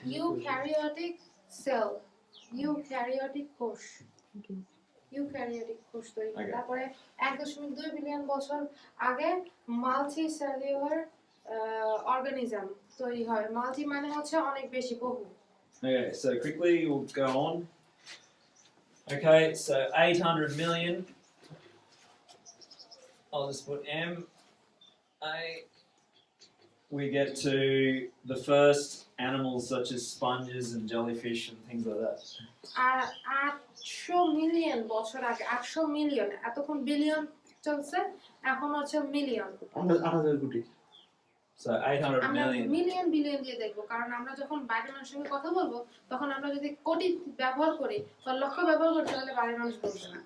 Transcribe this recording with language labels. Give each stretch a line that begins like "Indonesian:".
Bangla: Eukaryotic sell, eukaryotic কোষ,
English: Okay.
Bangla: Eukaryotic কোষ তৈরি হয়।
English: Okay.
Bangla: তারপরে 1.2 বিলিয়ন বছর আগে মাল্টিসেলুলার অর্গানিজম তৈরি হয়। মাল্টি মানে হচ্ছে অনেক বেশি, বহু।
English: Okay, so quickly we'll go on. Okay, so 800 million. I'll just put M. A. We get to the first animals such as sponges and jellyfish and things like that.
Bangla: আর 800 million বছর আগে, 800 million, এতক্ষণ billion চলছে, এখন হচ্ছে million. 8000 কোটি
English: So 800
Bangla: আমরা
English: million.
Bangla: Million billion দিয়ে দেখবো, কারণ আমরা যখন বাইরের মানুষের সঙ্গে কথা বলবো তখন আমরা যদি কোটি ব্যবহার করি বা লক্ষ ব্যবহার করি তাহলে বাইরের মানুষ বুঝবে না।